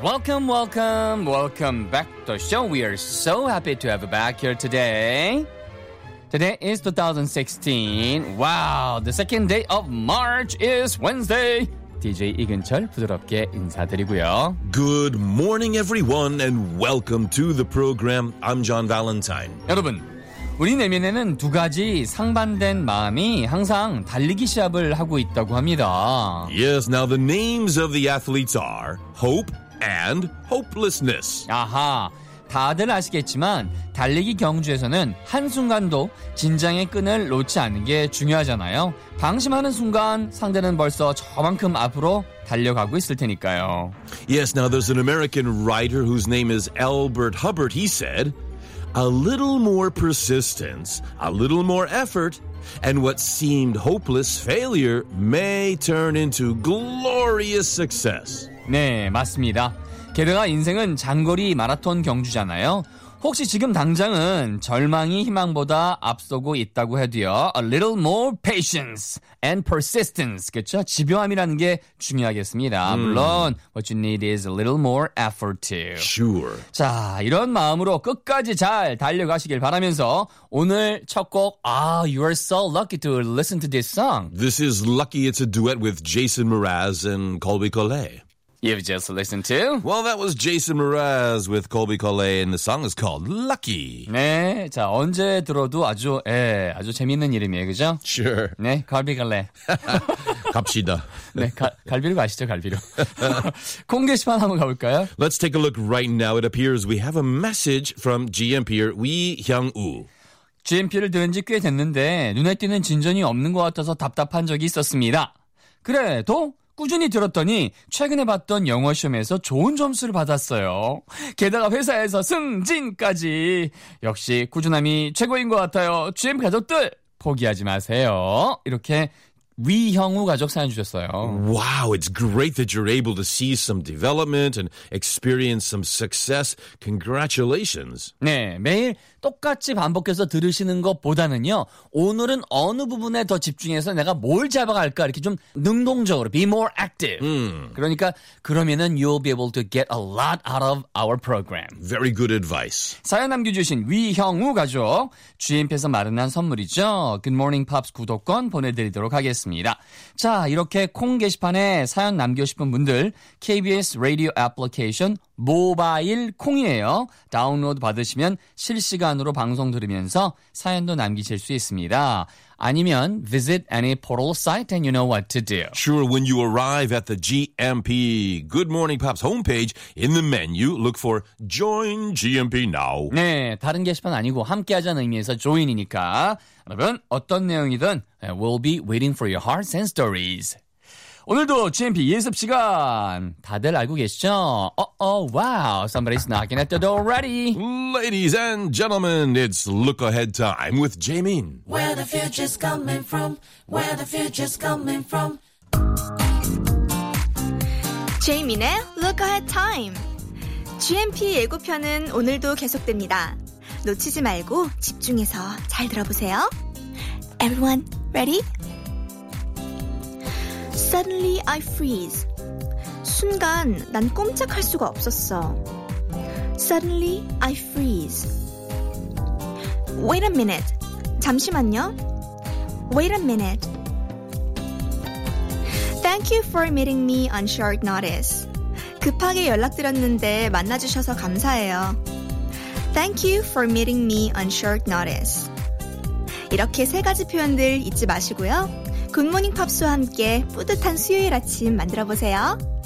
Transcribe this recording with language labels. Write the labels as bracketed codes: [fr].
[en] Welcome, welcome, welcome back to the show. We are so happy to have you back here today. Today is 2016. Wow, the second day of March is Wednesday. [ko] DJ 이근철 부드럽게 인사드리고요. [en] Good morning, everyone, and welcome to the program. I'm John Valentine. [ko] 여러분, 우리 내면에는 두 가지 상반된 마음이 항상 달리기 시합을 하고 있다고 합니다. [en] Yes, now the names of the athletes are hope and hopelessness. [ko] 아하, 다들 아시겠지만 달리기 경주에서는 한순간도 긴장의 끈을 놓지 않는 게 중요하잖아요. 방심하는 순간 상대는 벌써 저만큼 앞으로 달려가고 있을 테니까요. [en] Yes, now there's an American writer whose name is Albert Hubbard. He said, A little more persistence, a little more effort, and what seemed hopeless failure may turn into glorious success. [ko] 네, 맞습니다. 게다가 인생은 장거리 마라톤 경주잖아요. 혹시 지금 당장은 절망이 희망보다 앞서고 있다고 해도요. [en] A little more patience and persistence. [ko] 그렇죠? 집요함이라는 게 중요하겠습니다. 물론 [en] what you need is a little more effort too. Sure. [ko] 자, 이런 마음으로 끝까지 잘 달려가시길 바라면서 오늘 첫 곡, 아, [en] you are so lucky to listen to this song. This is Lucky. It's a duet with Jason Mraz and Colby Collet. You've just listened to? Well, that was Jason Mraz with Colby Collet, and the song is called Lucky. [ko] 네, 자, 언제 들어도 아주, 예, 아주 재밌는 이름이에요, 그죠? [en] Sure. [ko] 네, Colby Collet. 갑시다. 네, 갈비로 가시죠, 갈비로. 콩 게시판 한번 가볼까요? [en] Let's take a look right now. It appears we have a message from GMP-er Wee Hyung-woo. [ko] GMP-를 들은 지 꽤 됐는데, 눈에 띄는 진전이 없는 것 같아서 답답한 적이 있었습니다. 그래도... 꾸준히 들었더니 최근에 봤던 영어 시험에서 좋은 점수를 받았어요. 게다가 회사에서 승진까지. 역시 꾸준함이 최고인 것 같아요. GM 가족들 포기하지 마세요. 이렇게 위형우 가족 사연 주셨어요. [en] Wow, it's great that you're able to see some development and experience some success. Congratulations. [ko] 네, 매일 똑같이 반복해서 들으시는 것보다는요. 오늘은 어느 부분에 더 집중해서 내가 뭘 잡아갈까 이렇게 좀 능동적으로 [en] be more active. [ko] 그러니까 그러면은 [en] you'll be able to get a lot out of our program. Very good advice. [ko] 사연 남겨주신 위형우 가족 GMP에서 마련한 선물이죠. Good Morning Pops 구독권 보내드리도록 하겠습니다. 자, 이렇게 콩 게시판에 사연 남겨 싶은 분들 KBS 라디오 애플리케이션 모바일 콩이에요. 다운로드 받으시면 실시간으로 방송 들으면서 사연도 남기실 수 있습니다. [en] 아니면 visit any portal site and you know what to do. Sure, when you arrive at the GMP Good Morning Pops homepage, in the menu, look for Join GMP Now. [ko] 네, 다른 게시판 아니고 함께하자는 의미에서 join이니까 여러분 어떤 내용이든 [en] we'll be waiting for your hearts and stories. [ko] 오늘도 GMP 예습 시간 다들 알고 계시죠? [en] Oh, oh, wow. Somebody's knocking at the door already. Ladies and gentlemen, it's look ahead time with Jaymin. Where the future's coming from? Where the future's coming from? Jaymin의 look ahead time. [ko] GMP 예고편은 오늘도 계속됩니다. 놓치지 말고 집중해서 잘 들어보세요. [en] Everyone, ready? Suddenly I freeze. [ko] 순간 난 꼼짝할 수가 없었어. [en] Suddenly I freeze. Wait a minute. [ko] 잠시만요. [en] Wait a minute. Thank you for meeting me on short notice. [ko] 급하게 연락드렸는데 만나주셔서 감사해요. [en] Thank you for meeting me on short notice. [ko] 이렇게 세 가지 표현들 잊지 마시고요. 굿모닝 팝스와 함께 뿌듯한 수요일 아침 만들어보세요.